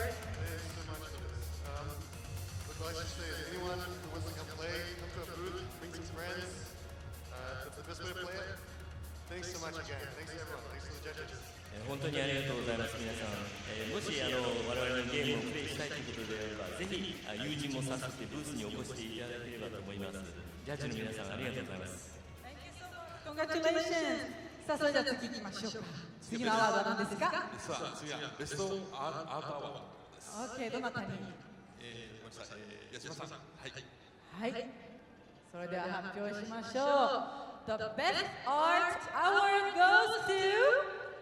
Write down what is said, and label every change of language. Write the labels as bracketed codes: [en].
[en] Look, I should say, anyone who wants to come play, come to a booth, bring some friends. That's the best way to play it. Thanks so much again. Thanks to everyone. Thanks to the judges. [ja] 本当にありがとうございます、皆さん。もし我々のゲームをプレイしたいということであれば、ぜひ友人も誘ってブースにお越しいただければと思います。ジャッジの皆さん、ありがとうございます。 [en] Congratulations! [ja] さあ、それでは次行きましょうか。次のアワードは何ですか？次はベストアートアワードです。 OK、どなたに？ごめんなさい、八嶋さん。はい。はい。それでは発表しましょう。 [en] The best art award goes to